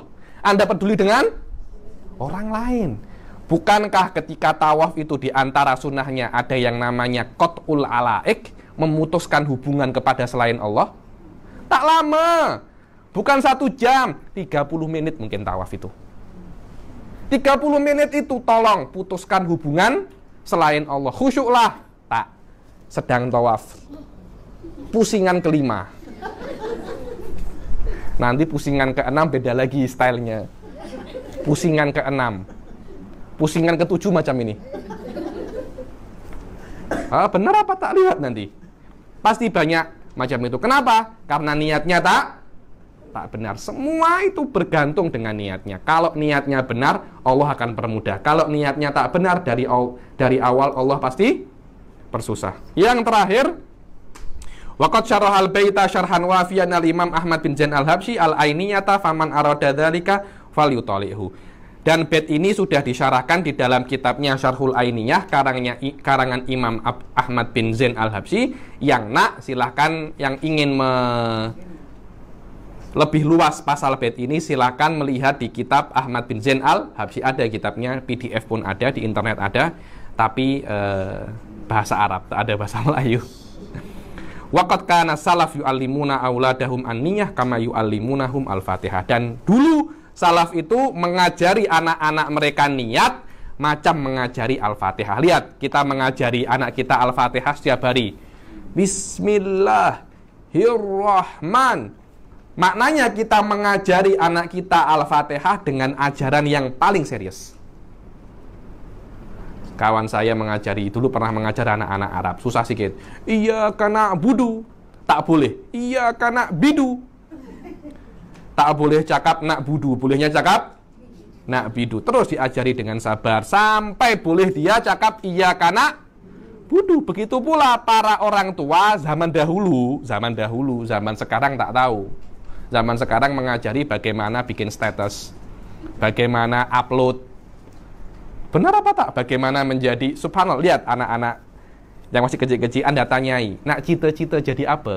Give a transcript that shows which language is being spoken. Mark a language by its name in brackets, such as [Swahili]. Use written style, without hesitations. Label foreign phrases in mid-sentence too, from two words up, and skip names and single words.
[Malay] Anda peduli dengan orang lain. Bukankah ketika tawaf itu di antara sunnahnya ada yang namanya [Arabic] قطع العلائق, [Malay] memutuskan hubungan kepada selain Allah? Tak lama. Bukan 1 jam, 30 menit mungkin tawaf itu. 30 menit itu tolong putuskan hubungan selain Allah. Khusyuklah. Tak. Sedang tawaf. Pusingan kelima. Nanti pusingan ke-6 beda lagi stylenya. Pusingan ke-6. Pusingan ke-7 macam ini. Benar apa tak, lihat nanti. Pasti banyak macam itu. Kenapa? Karena niatnya tak benar. Semua itu bergantung dengan niatnya. Kalau niatnya benar, Allah akan permudah. Kalau niatnya tak benar, dari awal Allah pasti persusah. Yang terakhir, [Arabic] وقد شرح البيت شرحا وافيا الإمام أحمد بن زين الحبشي العينية فمن أراد ذلك فليطالعه. [Malay] Dan bait ini sudah disyarahkan di dalam kitabnya Syarhul Ainiyah karangan Imam Ahmad bin Zain Al-Habsyi. Yang silahkan yang ingin lebih luas pasal bait ini silahkan melihat di kitab Ahmad bin Zain Al-Habsyi. Ada kitabnya, PDF pun ada, di internet ada, tapi bahasa Arab, tak ada bahasa Melayu. [Arabic] وقد كان سلف يعلمون أولادهم النية كما يعلمونهم الفاتحة. [Malay] Dan dulu salaf itu mengajari anak-anak mereka niat macam mengajari Al-Fatihah. Lihat, kita mengajari anak kita Al-Fatihah setiap hari. Bismillahirrahman. Maknanya kita mengajari anak kita Al-Fatihah dengan ajaran yang paling serius. Kawan saya mengajari, dulu pernah mengajar anak-anak Arab, susah sikit. Iya karena budu, tak boleh. Iya karena bidu, tak boleh cakap nak budu, bolehnya cakap nak bidu. Terus diajari dengan sabar sampai boleh dia cakap iya karena budu. Begitu pula para orang tua zaman dahulu, zaman sekarang tak tahu. Zaman sekarang mengajari bagaimana bikin status, bagaimana upload. Benar apa tak? Bagaimana menjadi, subhanallah, lihat anak-anak yang masih kecil-kecil, Anda tanyai, nak cita-cita jadi apa?